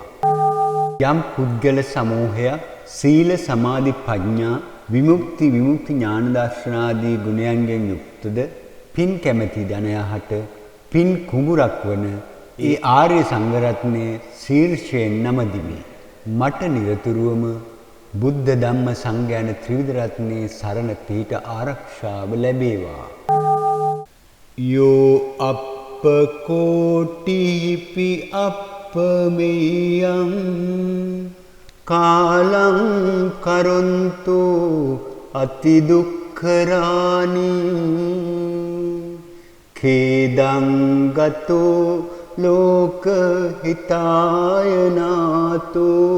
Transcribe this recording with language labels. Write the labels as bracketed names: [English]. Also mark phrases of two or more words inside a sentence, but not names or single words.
[Sinhala] යම් පුද්ගල සමූහයක් සීල සමාධි ප්‍රඥා විමුක්ති ඥාන දර්ශනාදී ගුණයන්ගෙන් යුක්තද පින් කැමැති ජනයාට පින් කුඹුරක් වන ඒ ආර්ය සංඝ රත්නයේ ශීර්ෂයෙන් නමදිමි. මට නිරතුරුවම බුද්ධ ධම්ම සංඝ යන ත්‍රිවිධ රත්නයේ සරණ පීඨ ආරක්ෂාව ලැබේවා. [Pali] යෝ අප්පකෝටිපි අප්පමෙයං කාලං කරොන්තු අති දුක්ඛ දුක්ඛරානි khedang gato ලෝක හිතාය නාතු